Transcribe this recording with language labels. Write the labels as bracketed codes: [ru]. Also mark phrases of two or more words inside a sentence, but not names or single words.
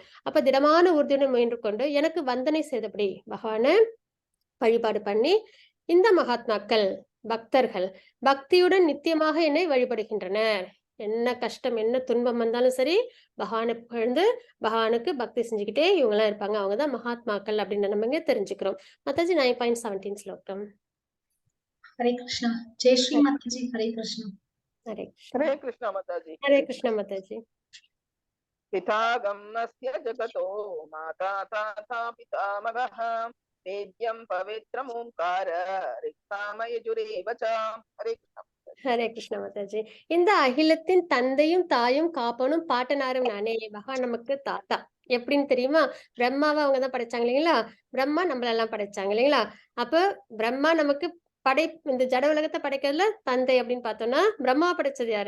[ta] அப்ப திடமான உறுதியுடன் முயன்று கொண்டு எனக்கு வந்தனை செய்தபடி பகவானை வழிபாடு பண்ணி இந்த மகாத்மாக்கள் பக்தர்கள் பக்தியுடன் நித்தியமாக என்னை வழிபடுகின்றனர். என்ன கஷ்டம் என்ன துன்பம் வந்தாலும் சரி பகவானை புகழ்ந்து பகவானுக்கு பக்தி செஞ்சுக்கிட்டே இவங்க எல்லாம் இருப்பாங்க. அவங்கதான் மகாத்மாக்கள் அப்படின்னு நம்ம இங்க தெரிஞ்சுக்கிறோம். மாதாஜி 9.17 ஸ்லோகம். ஹரே கிருஷ்ணா. ஜெய் ஸ்ரீ மாதாஜி. ஹரே கிருஷ்ணா. ஹரே [hi] हरे कृष्ण माताजी. [ta] ஹரே கிருஷ்ண மாதாஜி. [sa] पिता गम्यस्य जगतो माता ताता पितामहः वेद्यं पवित्रमोंकार ऋक्सामयजुरेव च. [hi] हरे कृष्ण. [ta] ஹரே கிருஷ்ண மாதாஜி. இந்த அகிலத்தின் தந்தையும் தாயும் காப்பனும் பாட்டனாரும் நானே. பகவான் நமக்கு தாத்தா எப்படின்னு தெரியுமா? பிரம்மாவை அவங்கதான் படைச்சாங்க இல்லைங்களா? பிரம்மா நம்மளெல்லாம் படைச்சாங்க இல்லைங்களா? அப்ப பிரம்மா நமக்கு இந்த ஜட உலகத்தை படைக்கிறதுல தந்தை அப்படின்னு பார்த்தோம்னா பிரம்மா படைச்சது யாரு?